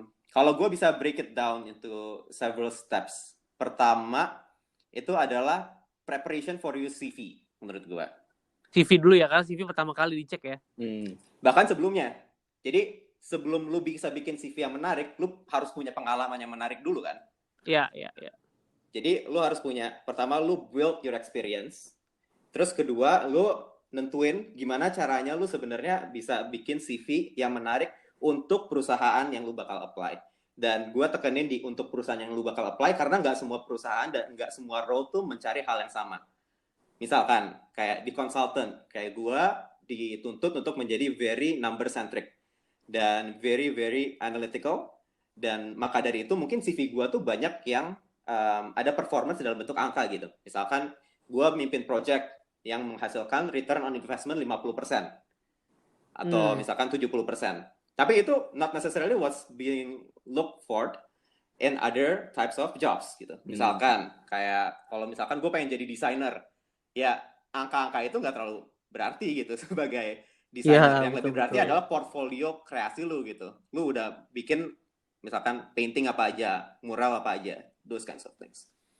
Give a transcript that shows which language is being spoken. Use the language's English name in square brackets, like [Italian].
[English] Kalau gue bisa break it down into several steps. [Indonesian] Pertama itu adalah [English] preparation for your CV [Indonesian] menurut gue. CV dulu ya, kan CV pertama kali dicek ya. Bahkan sebelumnya. Jadi sebelum lu bisa bikin CV yang menarik, lu harus punya pengalaman yang menarik dulu kan? Iya. Jadi lu harus punya, pertama lu [English] build your experience. [Indonesian] Terus kedua, lu nentuin gimana caranya lu sebenarnya bisa bikin CV yang menarik untuk perusahaan yang lu bakal apply. Dan gue tekenin untuk perusahaan yang lu bakal apply karena nggak semua perusahaan dan nggak semua role tuh mencari hal yang sama. Misalkan kayak di consultant, kayak gue dituntut untuk menjadi [English] very number centric [Indonesian] dan [English] very analytical, [Indonesian] dan maka dari itu mungkin CV gue tuh banyak yang ada performance dalam bentuk angka gitu. Misalkan gue mimpin project yang menghasilkan return on investment 50% atau misalkan 70%. Tapi itu [English] not necessarily what's being looked for in other types of jobs gitu. [Indonesian] Misalkan kayak kalau misalkan gue pengen jadi desainer, ya angka-angka itu nggak terlalu berarti gitu sebagai desainer. Yang lebih berarti adalah portfolio kreasi lu gitu. Lu udah bikin misalkan painting apa aja, mural apa aja, [English] those kinds of things.